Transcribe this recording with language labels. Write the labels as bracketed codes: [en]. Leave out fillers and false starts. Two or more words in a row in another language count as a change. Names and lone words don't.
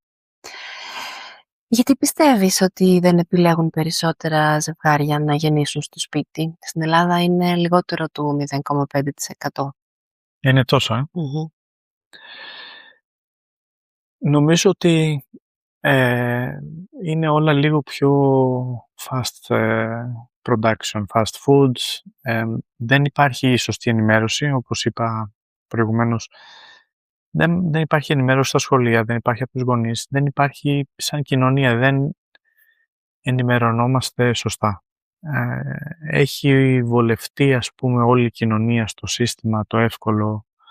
[el] Γιατί πιστεύεις ότι δεν επιλέγουν περισσότερα ζευγάρια να γεννήσουν στο σπίτι? Στην Ελλάδα είναι λιγότερο του 0,5%. Είναι τόσο, Νομίζω ότι είναι όλα λίγο πιο [en] fast production, fast foods. [el] Δεν υπάρχει σωστή ενημέρωση, όπως είπα προηγουμένως. Δεν υπάρχει ενημέρωση στα σχολεία, δεν υπάρχει από τους γονείς, δεν υπάρχει σαν κοινωνία, δεν ενημερωνόμαστε σωστά. Έχει βολευτεί, ας πούμε, όλη η κοινωνία στο σύστημα, το εύκολο.